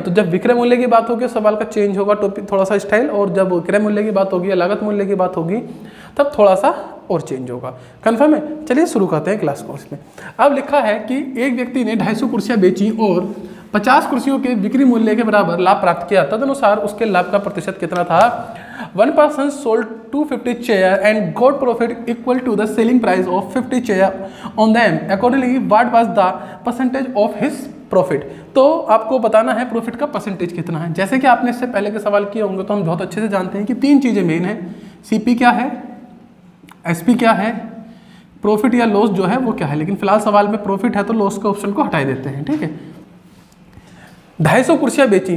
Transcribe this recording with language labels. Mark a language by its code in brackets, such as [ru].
[hi] तो जब विक्रय मूल्य की बात होगी सवाल का चेंज होगा टॉपिक थोड़ा सा स्टाइल, और जब क्रय मूल्य की बात होगी या लागत मूल्य की बात होगी तब थोड़ा सा और चेंज होगा। कन्फर्म है? चलिए शुरू करते हैं क्लास को। इसमें अब लिखा है कि एक व्यक्ति ने 250 कुर्सियां बेची और 50 कुर्सियों के बिक्री मूल्य के बराबर लाभ प्राप्त किया। तदनुसार उसके लाभ का प्रतिशत कितना था। [en] 1 person sold 250 chair and got profit equal to the selling price of 50 chair on them. Accordingly, what was the percentage of his profit? [hi] तो आपको बताना है प्रॉफिट का परसेंटेज कितना है। जैसे कि आपने इससे पहले के सवाल किए होंगे तो हम बहुत अच्छे से जानते हैं कि तीन चीजें मेन है। सीपी क्या है, एसपी क्या है, प्रॉफिट या लॉस जो है वो क्या है। लेकिन फिलहाल सवाल में प्रॉफिट है तो लॉस के ऑप्शन को हटा देते हैं। ठीक है। 250 कुर्सियां बेची।